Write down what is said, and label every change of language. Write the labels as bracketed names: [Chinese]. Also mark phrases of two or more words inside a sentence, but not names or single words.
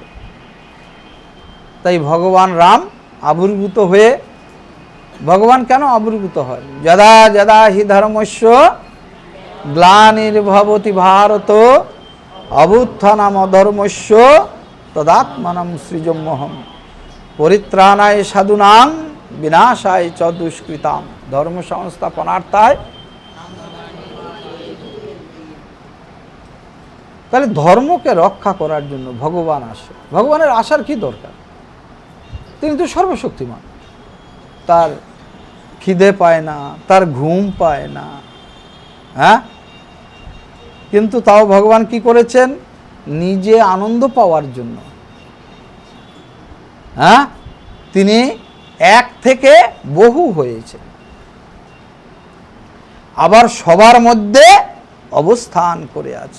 [Bangla] তাই ভগবান রাম আবির্ভূত হয়ে, ভগবান কেন আবির্ভূত হয়, [Sanskrit] যদা যদা হি ধর্মস্য গ্লানির্ভবতি ভারত অভ্যুত্থানাম অধর্মস্য তদাত্মানম সৃজম্যহম পরিত্রাণায় সাধুনাং বিনাশায় চ দুষ্কৃতাম। ধর্ম সংস্থাপনার্থায়। [Bangla] তাহলে ধর্মকে রক্ষা করার জন্য ভগবান আসে। ভগবানের আসার কি দরকার, তিনি তো সর্বশক্তিমান। তার খিদে পায় না, তার ঘুম পায় না, হ্যাঁ, কিন্তু তাও ভগবান কি করেছেন, নিজে আনন্দ পাওয়ার জন্য, হ্যাঁ, তিনি এক থেকে বহু হয়েছে, আবার সবার মধ্যে অবস্থান করে আছে।